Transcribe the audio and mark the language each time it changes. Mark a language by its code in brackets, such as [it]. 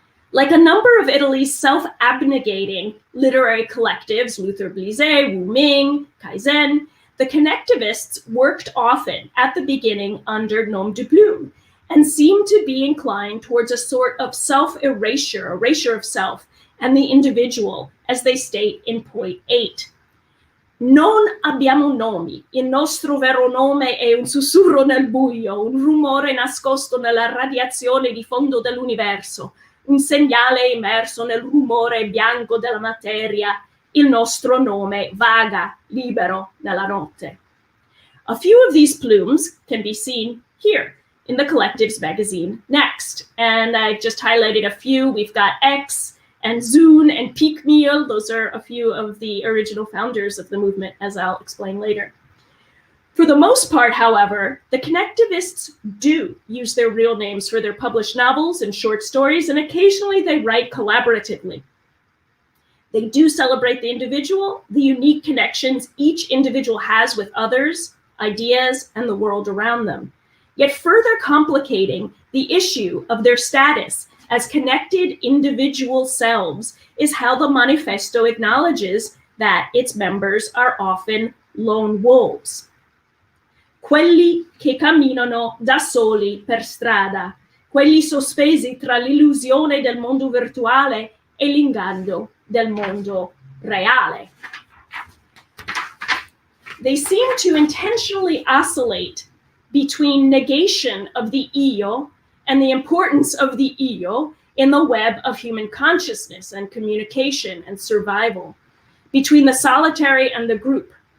[en] Like a number of Italy's self-abnegating literary collectives, Luther Blizet, Wu Ming, Kaizen, The connectivists worked often at the beginning under nom de plume and seemed to be inclined towards a sort of self-erasure, erasure of self and the individual, as they state in point 8. [it] Non abbiamo nomi, il nostro vero nome è un sussurro nel buio, un rumore nascosto nella radiazione di fondo dell'universo, un segnale immerso nel rumore bianco della materia. Il nostro nome vaga, libero nella notte. [en] A few of these plumes can be seen here in the collective's magazine Next. And I just highlighted a few. We've got X and Zune and Piekmeal. Those are a few of the original founders of the movement, as I'll explain later. For the most part, however, the connectivists do use their real names for their published novels and short stories, and occasionally they write collaboratively. They do celebrate the individual, the unique connections each individual has with others, ideas, and the world around them, yet further complicating the issue of their status as connected individual selves is how the manifesto acknowledges that its members are often lone wolves. [it] Quelli che camminano da soli per strada, quelli sospesi tra l'illusione del mondo virtuale e l'inganno del mondo reale. [en] They seem to intentionally oscillate between negation of the io and the importance of the io in the web of human consciousness and communication and survival, between the solitary and the group.